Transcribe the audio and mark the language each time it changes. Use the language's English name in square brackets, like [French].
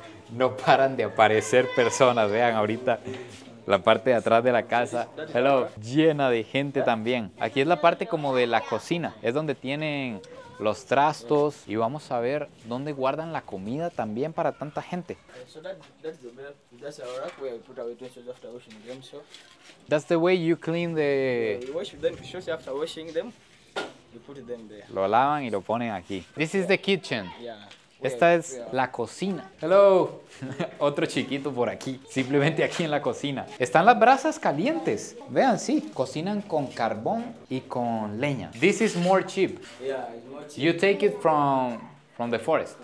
[Spanish] No paran de aparecer personas, vean ahorita la parte de atrás de la casa, hello, llena de gente también. Aquí es la parte como de la cocina, es donde tienen los trastos y vamos a ver dónde guardan la comida también para tanta gente. [English] So that's a rack where we put our utensils after washing them. So That's the way you clean the... we wash them shortly after washing them. You put them there. [Spanish] Lo lavan y lo ponen aquí. [English] This is the kitchen. Yeah. [Spanish] Esta es la cocina. Hello. Otro chiquito por aquí. Simplemente aquí en la cocina. Están las brasas calientes. Vean, sí. Cocinan con carbón y con leña. [English] This is more cheap. Yeah, it's more cheap. You take it from the forest.